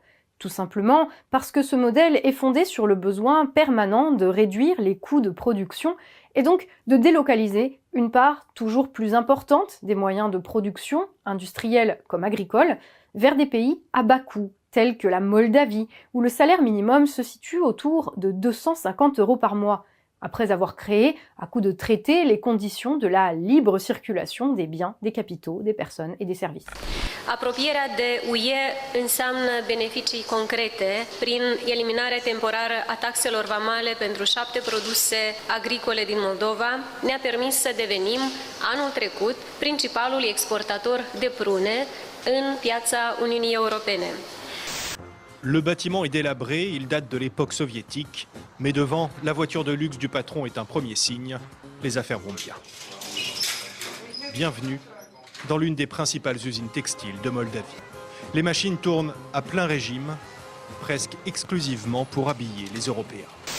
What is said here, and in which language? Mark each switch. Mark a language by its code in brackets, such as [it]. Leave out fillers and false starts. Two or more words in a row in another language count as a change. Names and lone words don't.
[fr] Tout simplement parce que ce modèle est fondé sur le besoin permanent de réduire les coûts de production et donc de délocaliser une part toujours plus importante des moyens de production, industriels comme agricoles, vers des pays à bas coût, tels que la Moldavie, où le salaire minimum se situe autour de 250 € par mois, après avoir créé, à coup de traités, les conditions de la libre circulation des biens, des capitaux, des personnes et des services. [ro] Apropierea de UE înseamnă beneficii concrete prin eliminarea temporară a taxelor vamale pentru 7 produse agricole din Moldova. Ne-a permis să devenim, anul trecut, principalul exportator de prune în piața Uniunii Europene. [fr] Le bâtiment est délabré, il date de l'époque soviétique, mais devant, la voiture de luxe du patron est un premier signe, les affaires vont bien. Bienvenue dans l'une des principales usines textiles de Moldavie. Les machines tournent à plein régime, presque exclusivement pour habiller les Européens.